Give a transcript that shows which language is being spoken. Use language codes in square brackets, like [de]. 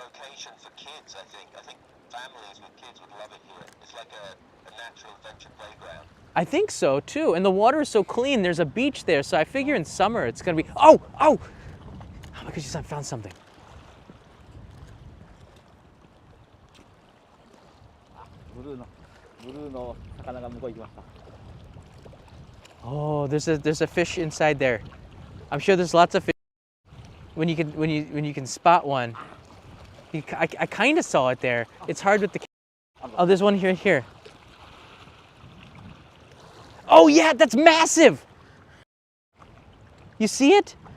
[en] Location for kids, I think. I think families with kids would love it here. It's like a natural adventure playground. I think so too, and the water is so clean. There's a beach there, so I figure in summer it's gonna be. Oh! Hamaguchi-san found something. [ja] ブルーの魚が向こう行きました。 [en] Oh, there's a fish inside there. I'm sure there's lots of fish. When you can spot one, I kind of saw it there. It's hard with the. Oh, there's one here. Oh yeah, that's massive. You see it?